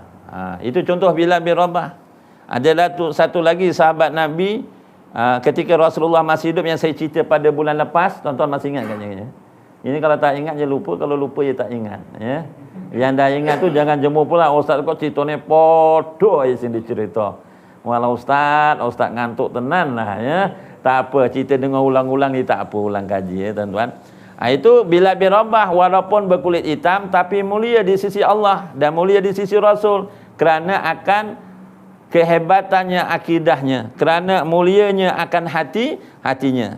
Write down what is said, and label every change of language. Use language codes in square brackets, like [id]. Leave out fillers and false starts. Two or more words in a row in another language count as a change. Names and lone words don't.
[ms] Itu contoh Bilal bin Rabah. Adalah satu lagi sahabat Nabi, ketika Rasulullah masih hidup, yang saya cerita pada bulan lepas. Tuan-tuan masih ingat kan? Ini kalau tak ingat je lupa, kalau lupa je tak ingat, ya. Yang dah ingat tu jangan jemu pula, ustaz [jv] kok ceritanya podo aja [ms] sini cerita. Walau ustaz [jv] ngantuk tenan [ms] lah, ya. Tak apa, cerita dengar ulang-ulang ni tak apa, ulang kaji, ya tuan-tuan. Itu Bilal bin Rabah walaupun berkulit hitam tapi mulia di sisi Allah dan mulia di sisi Rasul kerana akan kehebatannya akidahnya, kerana mulianya akan hatinya.